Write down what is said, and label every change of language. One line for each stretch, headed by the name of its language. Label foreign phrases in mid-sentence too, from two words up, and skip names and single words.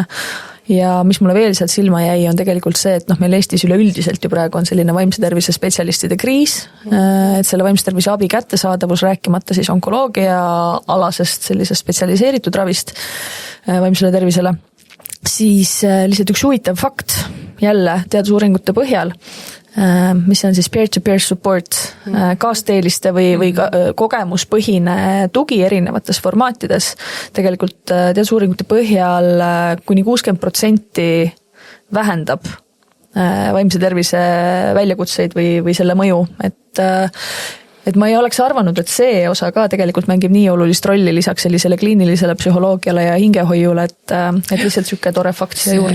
Estonian: Ja mis mulle veel sealt silma jäi, on tegelikult see, et meil Eestis üleüldiselt ju praegu on selline vaimse tervise spetsialistide kriis, et selle vaimse tervise abi kättesaadavus, rääkimata siis onkoloogia alasest sellisest spetsialiseeritud ravist vaimsele tervisele, siis lihtsalt üks huvitav fakt jälle teadusuuringute põhjal, mis on siis
English: peer-to-peer support,
Estonian: kaasteeliste või kogemuspõhine tugi erinevates formaatides. Tegelikult teadusuuringute põhjal kuni 60% vähendab vaimse tervise väljakutseid või selle mõju, et ma ei oleks arvanud, et see osa ka tegelikult mängib nii olulist rolli lisaks sellisele kliinilisele psühholoogiale ja hingehoiule, et lihtsalt sükke tore fakt siia juurde.